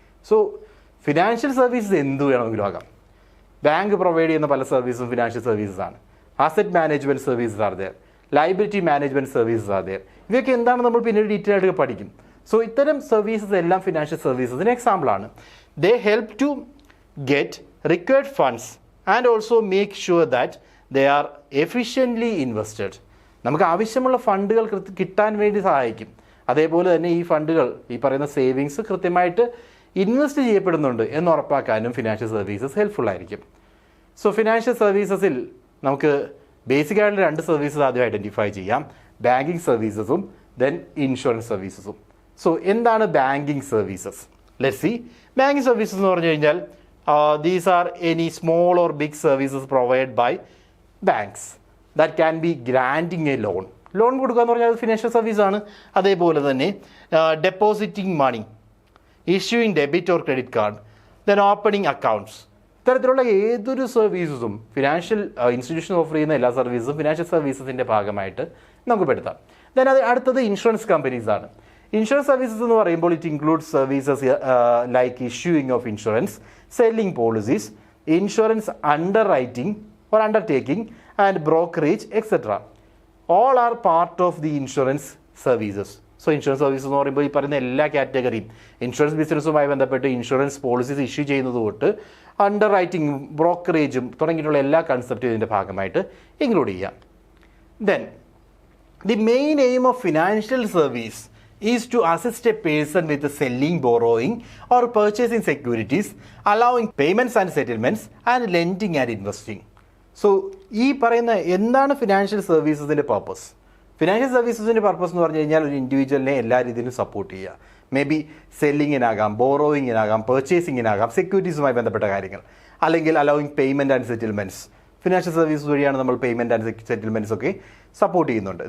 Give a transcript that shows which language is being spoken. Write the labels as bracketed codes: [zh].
[ml] So financial services എന്ത് വേണമെങ്കിലും ആകാം. ബാങ്ക് പ്രൊവൈഡ് ചെയ്യുന്ന പല സർവീസും ഫിനാൻഷ്യൽ സർവീസസ് ആണ്. [en] Asset management services are there, liability management services are there. [ml] ഇവയൊക്കെ എന്താണ് നമ്മൾ പിന്നീട് ഡീറ്റെയിൽ ആയിട്ട് പഠിക്കും. സോ ഇത്തരം സർവീസസ് എല്ലാം ഫിനാൻഷ്യൽ സർവീസസിന് എക്സാമ്പിളാണ്. [en] They help to get required funds and also make sure that they are efficiently invested. [ml] നമുക്ക് ആവശ്യമുള്ള ഫണ്ടുകൾ കിട്ടാൻ വേണ്ടി സഹായിക്കും. അതേപോലെ തന്നെ ഈ ഫണ്ടുകൾ ഈ പറയുന്ന സേവിങ്സ് കൃത്യമായിട്ട് ഇൻവെസ്റ്റ് ചെയ്യപ്പെടുന്നുണ്ട് എന്ന് ഉറപ്പാക്കാനും ഫിനാൻഷ്യൽ സർവീസസ് ഹെൽപ്ഫുൾ ആയിരിക്കും. സോ ഫിനാൻഷ്യൽ സർവീസസിൽ നമുക്ക് ബേസിക് ആയിട്ടുള്ള രണ്ട് സർവീസസ് ആദ്യം ഐഡൻറ്റിഫൈ ചെയ്യാം. Banking സർവീസസും then insurance സർവീസസും. സോ എന്താണ് banking services? [en] Let's see. [ml] Banking services എന്ന് പറഞ്ഞു കഴിഞ്ഞാൽ [en] these are any small or big services provided by banks that can be granting a loan. [ml] Loan കൊടുക്കുക എന്ന് പറഞ്ഞാൽ അത് ഫിനാൻഷ്യൽ സർവീസാണ്. അതേപോലെ തന്നെ [en] Depositing money, issuing debit or credit card, then opening accounts. [ml] ഇത്തരത്തിലുള്ള ഏതൊരു സർവീസസും ഫിനാൻഷ്യൽ ഇൻസ്റ്റിറ്റ്യൂഷൻ ഓഫർ ചെയ്യുന്ന എല്ലാ സർവീസസും ഫിനാൻഷ്യൽ സർവീസസിൻ്റെ ഭാഗമായിട്ട് നമുക്ക് പെടുത്താം. ദെൻ അടുത്തത് ഇൻഷുറൻസ് കമ്പനീസാണ്. ഇൻഷുറൻസ് സർവീസസ് എന്ന് പറയുമ്പോൾ [en] It includes services like issuing of insurance, selling policies, insurance underwriting or undertaking and brokerage etc. all are part of the insurance services. So insurance services [ml] എന്ന് പറയുമ്പോൾ ഈ പറയുന്ന എല്ലാ കാറ്റഗറിയും ഇൻഷുറൻസ് ബിസിനസ്സുമായി ബന്ധപ്പെട്ട് insurance policies issue ചെയ്യുന്നത് തൊട്ട് അണ്ടർ റൈറ്റിംഗും ബ്രോക്കറേജും തുടങ്ങിയിട്ടുള്ള എല്ലാ കൺസെപ്റ്റും ഇതിൻ്റെ ഭാഗമായിട്ട് ഇൻക്ലൂഡ് ചെയ്യാം. [en] Then the main aim of financial service is to assist a person with selling, borrowing or purchasing securities, allowing payments and settlements and lending and investing. [ml] So ഈ പറയുന്ന എന്താണ് ഫിനാൻഷ്യൽ സർവീസസിൻ്റെ പർപ്പസ്? ഫിനാൻഷ്യൽ സർവീസസിൻ്റെ പർപ്പസ് എന്ന് പറഞ്ഞു കഴിഞ്ഞാൽ ഒരു ഇൻഡിവിജ്വലിനെ എല്ലാ രീതിയിലും support ചെയ്യുക. മേ ബി സെല്ലിങ്ങിനാകാം, ബോറോയിങ്ങിനാകാം, പർച്ചേസിങ്ങിനാകാം, സെക്യൂരിറ്റീസുമായി ബന്ധപ്പെട്ട കാര്യങ്ങൾ, അല്ലെങ്കിൽ [en] Allowing payment and settlements. [ml] Financial service വഴിയാണ് നമ്മൾ പേയ്മെൻറ്റ് ആൻഡ് സെറ്റിൽമെൻറ്റ്സ് ഒക്കെ സപ്പോർട്ട് ചെയ്യുന്നുണ്ട്.